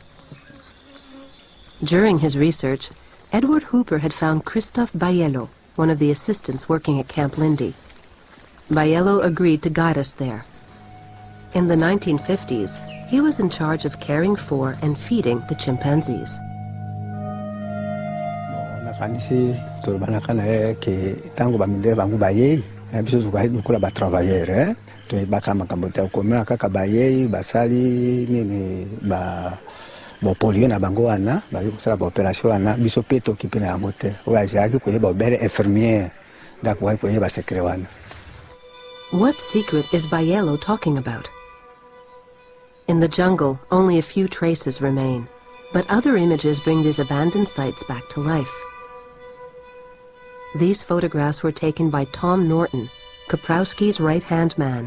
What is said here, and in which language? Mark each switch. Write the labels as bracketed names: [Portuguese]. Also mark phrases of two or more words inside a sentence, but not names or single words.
[English] During his research, Edward Hooper had found Christophe Bayello, one of the assistants working at Camp Lindy. Bayello agreed to guide us there. In the 1950s, he was in charge of caring for and feeding the chimpanzees. [Lingala] polio na bango wana bali kusala ba operation wana biso pe tokipe na yango te oyazaki koye ba bere infirmière ndako koye ba secret wana. [English] What secret is Bayello talking about? In the jungle, only a few traces remain, but other images bring these abandoned sites back to life. These photographs were taken by Tom Norton, Kaprowski's right-hand man.